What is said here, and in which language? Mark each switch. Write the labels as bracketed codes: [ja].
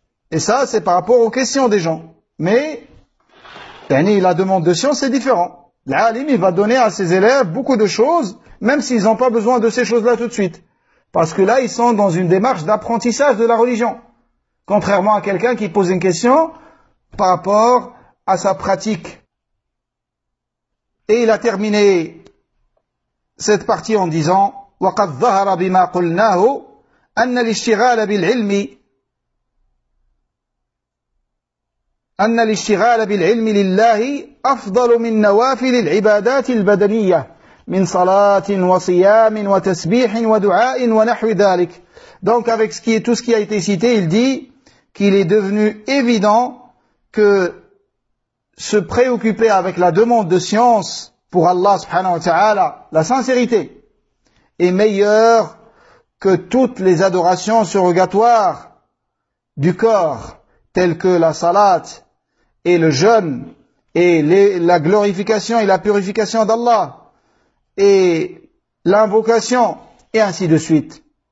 [fr] Et ça, c'est par rapport aux questions des gens. Mais, la demande de science est différent. L'alim, il va donner à ses élèves beaucoup de choses, même s'ils n'ont pas besoin de ces choses-là tout de suite. Parce que là, ils sont dans une démarche d'apprentissage de la religion. Contrairement à quelqu'un qui pose une question par rapport à sa pratique. Et il a terminé cette partie en disant [ar] وَقَدْ ظَهَرَ بِمَا قُلْنَاهُ أَنَّ الْإِشْتِغَالَ بِالْعِلْمِ أَنَّ الْإِشْتِغَالَ بِالْعِلْمِ لِلَّهِ أَفْضَلُ مِنْ نَوَافِلِ الْعِبَادَاتِ الْبَدَنِيَّةِ مِنْ صَلَاةٍ وَصِيَامٍ وَتَسْبِيحٍ وَدُعَاءٍ وَنَحْوِ ذَلِكَ. [fr] Donc avec tout ce qui a été cité, il dit qu'il est devenu évident que se préoccuper avec la demande de science pour Allah subhanahu wa ta'ala, la sincérité, est meilleure que toutes les adorations surrogatoires du corps, telles que la salat et le jeûne et la glorification et la purification d'Allah et l'invocation et ainsi de suite.